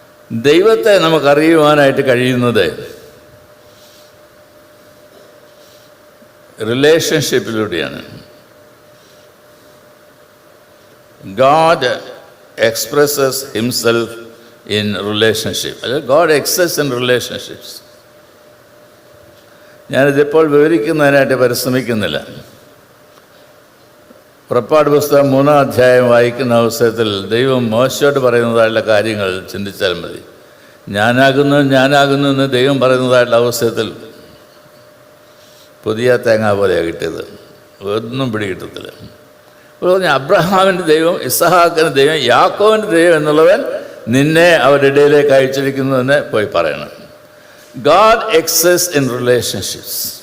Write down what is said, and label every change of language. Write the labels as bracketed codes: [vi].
[ml] ദൈവത്തെ നമുക്കറിയുവാനായിട്ട് കഴിയുന്നത് റിലേഷൻഷിപ്പിലൂടെയാണ്. [en] God expresses himself in relationship. God exists in relationships. [ml] ഞാനിതിപ്പോൾ വിവരിക്കുന്നതിനായിട്ട് പരിശ്രമിക്കുന്നില്ല. പുറപ്പാട് പുസ്തകം 3-ാം അധ്യായം വായിക്കുന്ന അവസരത്തിൽ ദൈവം മോശയോട് പറയുന്നതായിട്ടുള്ള കാര്യങ്ങൾ ചിന്തിച്ചാൽ മതി. ഞാനാകുന്നു എന്ന് ദൈവം പറയുന്നതായിട്ടുള്ള അവസരത്തിൽ പുതിയ തേങ്ങ പോലെയാണ് കിട്ടിയത്, ഒന്നും പിടികിട്ടത്തില്ല. പറഞ്ഞു, അബ്രഹാമിൻ്റെ ദൈവം, ഇസഹാക്കിൻ്റെ ദൈവം, യാക്കോവിൻ്റെ ദൈവം എന്നുള്ളവൻ നിന്നെ അവരുടെ ഇടയിലേക്ക് അയച്ചിരിക്കുന്നുവെന്ന് പോയി പറയണം. [en] God exists in relationships.